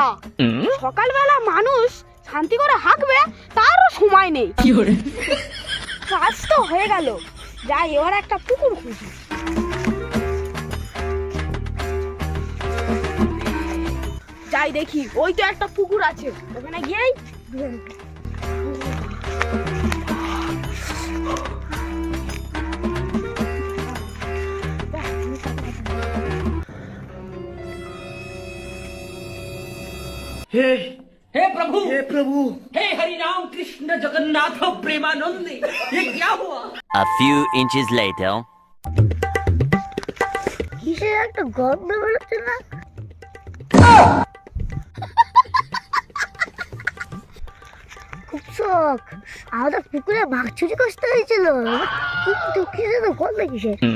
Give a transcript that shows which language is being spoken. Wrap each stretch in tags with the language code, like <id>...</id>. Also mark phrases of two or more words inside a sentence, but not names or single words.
<bn>সকালবেলা মানুষ শান্তি করে হাঁকবে, তারও সময় নেই। কাজ তো হয়ে গেল, যাই এবার একটা পুকুর খুঁজি। যাই দেখি, ওই তো একটা পুকুর আছে, ওখানে গিয়েই ধুয়ে নেব।</bn> <hi>हे प्रभु हे हरि राम कृष्ण जगन्नाथ प्रेमानंद, ये क्या हुआ?</hi> <en>A few inches later.</en> <bn>কিসের একটা গন্ধ বেরোচ্ছে না? খুব শখ, আমাদের পুকুরে মাছ চুরি করতে হয়েছিল, কিন্তু কিসের গন্ধ কিসের?</bn>